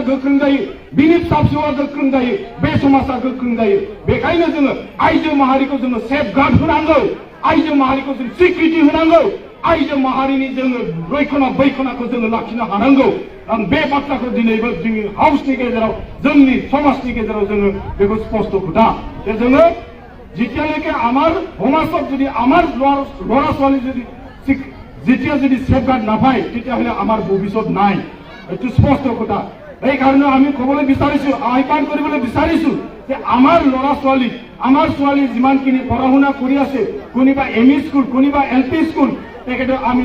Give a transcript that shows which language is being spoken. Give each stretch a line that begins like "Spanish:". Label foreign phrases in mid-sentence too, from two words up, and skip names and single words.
Bodo: फिसा फिसौआ गोख्रों जायो बे समाजा गोख्रों जायो बेखायनो जोङो आइजो माहारिखौ जोङो सेफगार्ड होनांगौ आइजो माहारिखौ जों स्वीकृति होनांगौ आइजो माहारिनि जोङो रैखना बैखनाखौ जोङो लाखिनो हानांगौ आं बे बाथ्राखौ दिनैबो जोंनि हाउसनि गेजेराव जोंनि समाजनि गेजेराव जोङो बेखौ स्पष्ट खोथा जे जोङो
Assamese: जेतियाলৈকে আমাৰ সমাজত যদি আমাৰ ল'ৰা ছোৱালী যদি যেতিয়া যদি সেফগার্ড নাপায় তেতিয়াহ'লে আমাৰ ভৱিষ্যত নাই এইটো স্পষ্ট কথা এই কাৰণে আমি ক'বলৈ বিচাৰিছো আহ্বান কৰিবলৈ বিচাৰিছো যে আমাৰ ল'ৰা ছোৱালী যিমানখিনি পঢ়া শুনা কৰি আছে কোনোবা
English: ME school
Assamese: কোনোবা
English: LP school
Assamese: তেখেতক আমি